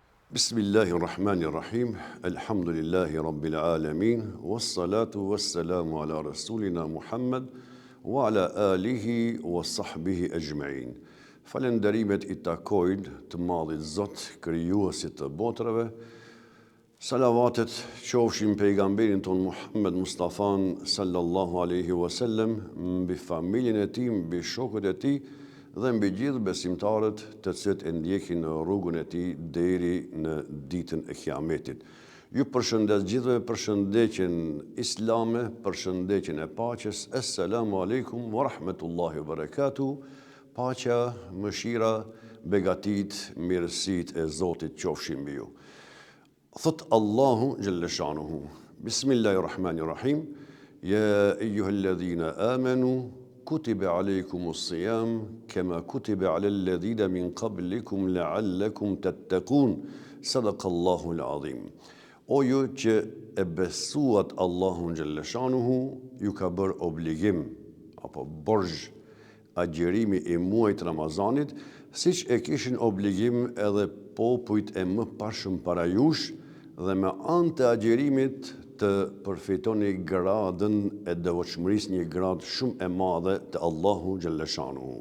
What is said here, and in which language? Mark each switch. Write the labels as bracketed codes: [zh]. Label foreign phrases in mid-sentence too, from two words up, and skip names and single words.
[ar] بسم الله الرحمن الرحيم. الحمد لله رب العالمين. والصلاة والسلام على رسولنا محمد وعلى آله وصحبه أجمعين. [sq] Falenderimet I takojnë të madhit Zot, krijuesit të botrave. Salavatet qofshin pejgamberin ton Muhammed Mustafan [ar] صلى الله عليه وسلم, [sq] mbi familjen e tij, mbi shokët e tij dhe mbi gjithë besimtarët të cilët e ndjekin në rrugën e tij deri në ditën e Kiametit. Ju përshëndes gjithëve përshëndetjen islame, përshëndetjen e paqes. [ar] السلام عليكم ورحمة الله وبركاته. [sq] Paqja, mëshira, begatit, mirësit e Zotit qofshin mbi ju. [ar] Thot الله جل شأنه. بسم الله الرحمن الرحيم. يا أيها الذين آمنوا كتب عليكم الصيام كما كتب على الذين من قبلكم لعلكم تتقون. صدق الله العظيم. [sq] O ju që e besuat Allahun [ar] جل شأنه, [sq] ju ka bërë obligim apo borxh agjerimi I muajit Ramazanit, siç e kishin obligim edhe popujt e më pashëm para jush, dhe me anë të agjerimit të përfitoni gradën e devotshmërisë, një gradë shumë e madhe të [ar] الله جل شأنه.